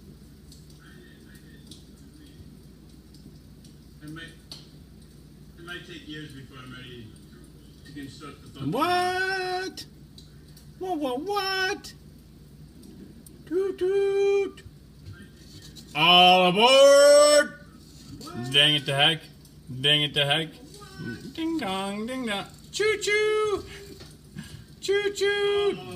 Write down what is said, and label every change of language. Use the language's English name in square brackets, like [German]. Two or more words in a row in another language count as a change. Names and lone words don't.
[English] It might take years before I'm ready to construct the fuck train. What? What? Toot toot. All aboard! Dang it to heck. Ding dong, ding dong. Choo choo! Choo choo!